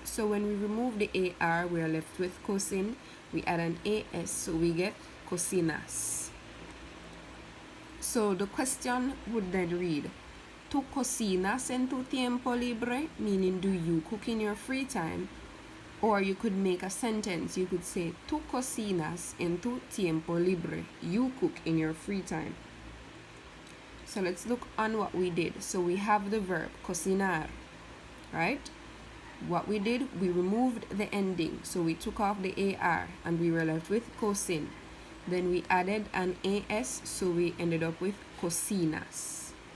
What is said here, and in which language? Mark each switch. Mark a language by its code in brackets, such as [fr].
[en] So when we remove the AR, we are left with cocin. We add an AS, so we get cocinas. So the question would then read, [es] ¿Tú cocinas en tu tiempo libre? [en] Meaning, do you cook in your free time? Or you could make a sentence. You could say, [es] Tú cocinas en tu tiempo libre. [en] You cook in your free time. So let's look on what we did. So we have the verb cocinar, right? What we did, we removed the ending. So we took off the AR and we were left with cocin. Then we added an AS, so we ended up with cocinas.